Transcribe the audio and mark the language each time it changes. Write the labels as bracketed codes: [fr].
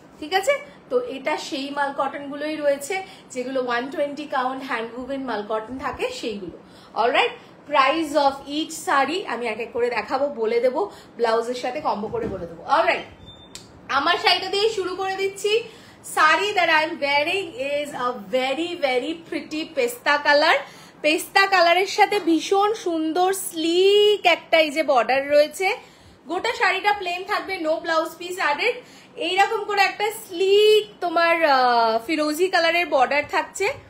[bn] ঠিক আছে, তো এটা সেই মাল কটন গুলোই রয়েছে যেগুলো 120 কাউন্ট হ্যান্ড উভেন মাল কটন থাকে সেইগুলো। Alright, price of each sari আমি এক এক করে দেখাবো, বলে দেবো, ব্লাউজের সাথে কম্বো করে বলে দেবো। অলরাইট, আমার শাড়িটা দিয়ে শুরু করে দিচ্ছি। [en] Sari that I'm wearing is a very very pretty পেস্তা colour. [bn] পেস্তা কালারের সাথে ভীষণ সুন্দর স্লিক একটা এই যে বর্ডার রয়েছে, গোটা শাড়িটা প্লেন থাকবে, নো ব্লাউজ পিস অ্যাডেড। এইরকম করে একটা স্লিক তোমার ফিরোজি কালারের বর্ডার থাকছে।